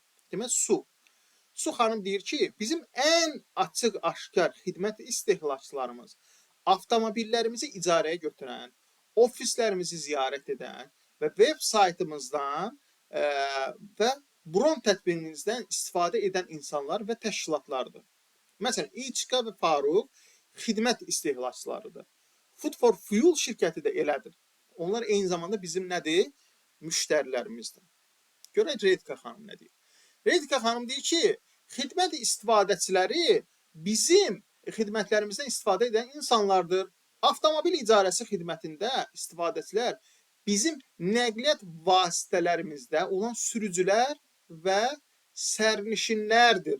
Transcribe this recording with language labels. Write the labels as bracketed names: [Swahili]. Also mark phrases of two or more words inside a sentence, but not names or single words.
[Azerbaijani] Deməli, Su xanım deyir ki, bizim ən açıq-aşkar xidmət istehlakçılarımız avtomobillərimizi icarəyə götürən, ofislərimizi ziyarət edən və veb saytımızdan və bron tətbiqimizdən istifadə edən insanlar və təşkilatlardır. Məsələn, İçqa və Faruq xidmət istehlakçılarıdır. Food for Fuel şirkəti də elədir. Onlar eyni zamanda bizim nədir? Müştərilərimizdir. Görək Redika xanım nə deyir? Redika xanım deyir ki, xidmət istifadəçiləri bizim xidmətlərimizdən istifadə edən insanlardır. Avtomobil icarəsi xidmətində istifadəçilər bizim nəqliyyat vasitələrimizdə olan sürücülər və sərnişinlərdir.